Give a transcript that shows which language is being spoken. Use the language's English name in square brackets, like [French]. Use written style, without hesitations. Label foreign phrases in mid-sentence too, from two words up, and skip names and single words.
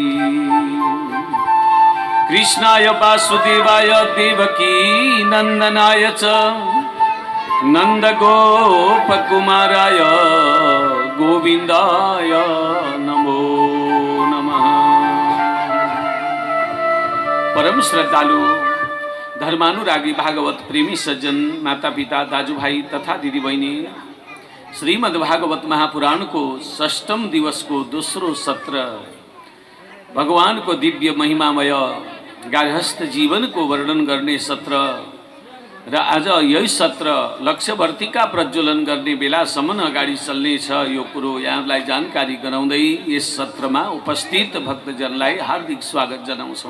[Sanskrit] कृष्णाय वासुदेवाय देवकी नन्दनाय च नन्दगोपकुमाराय गोविन्दाय नमो नमः। [Nepali] परम श्रद्धालु धर्मानुरागी भागवत प्रेमी सज्जन माता पिता दाजु भाई तथा दिदी बहिनी, श्रीमद्भागवत महापुराण को षष्ठम दिवस को दोस्रो सत्र भगवान को दिव्य महिमामय गार्हस्थ जीवन को वर्णन गर्ने सत्र र आज यही सत्र लक्ष्यवर्तिका प्रज्वलन गर्ने बेलासम्म अगाडि चल्नेछ यो कुरो यहाँलाई जानकारी गराउँदै यस सत्रमा उपस्थित भक्तजनलाई हार्दिक स्वागत जनाउँछौँ।